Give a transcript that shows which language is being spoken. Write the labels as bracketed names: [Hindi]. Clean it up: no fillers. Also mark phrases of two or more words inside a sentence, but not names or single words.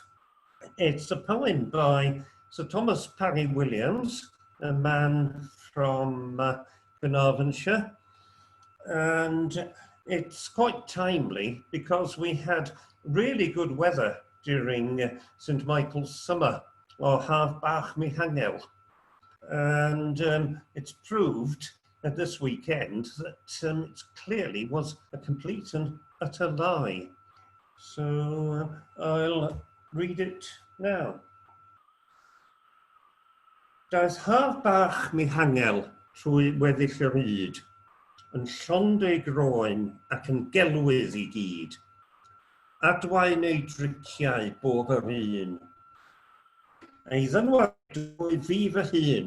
[English] It's a poem by Sir Thomas Parry Williams, a man from Carnarvonshire, and it's quite timely because we had really good weather during St Michael's summer, or Half Bach Mihangel, and it's proved at this weekend that it clearly was a complete and utter lie. So I'll read it now. [Welsh] Daeth Half Bach Mihangel trwy weddill y ryd, yn llond ei groen ac yn gelwydd I gyd. Adwain ei driciau bob yr un. Ei ddynwaid oedd fi fy hun.